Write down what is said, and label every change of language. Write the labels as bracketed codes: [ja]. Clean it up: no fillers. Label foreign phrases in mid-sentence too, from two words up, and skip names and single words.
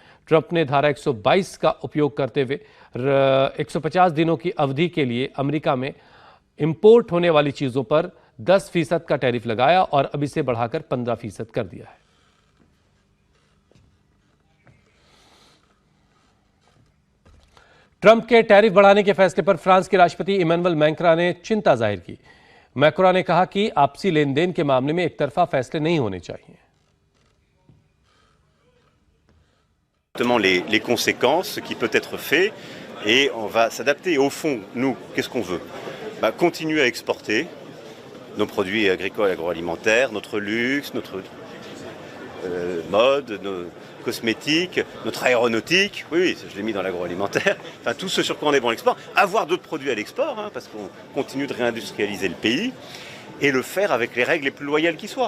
[hi] ट्रंप ने धारा 122 का उपयोग करते हुए 150 दिनों की अवधि के लिए अमेरिका में इंपोर्ट होने वाली चीजों पर 10% का टैरिफ लगाया और अब इसे बढ़ाकर 15% कर दिया है। ट्रंप के टैरिफ बढ़ाने के फैसले पर फ्रांस के राष्ट्रपति इमैनुअल मैक्रों ने चिंता जाहिर की। मैक्रों ने कहा कि आपसी लेन देन के मामले में एक तरफा फैसले नहीं होने चाहिए। [fr] Les conséquences, ce qui peut être fait, et on va s'adapter. Au fond, nous, qu'est-ce qu'on veut? Continuer à exporter nos produits agricoles et agroalimentaires, notre luxe, notre mode, nos cosmétiques, notre aéronautique, oui, je l'ai mis dans l'agroalimentaire, enfin tout ce sur quoi on est bon à l'export, avoir d'autres produits à l'export, parce qu'on continue de réindustrialiser le pays, et le faire avec les règles les plus loyales qui soient.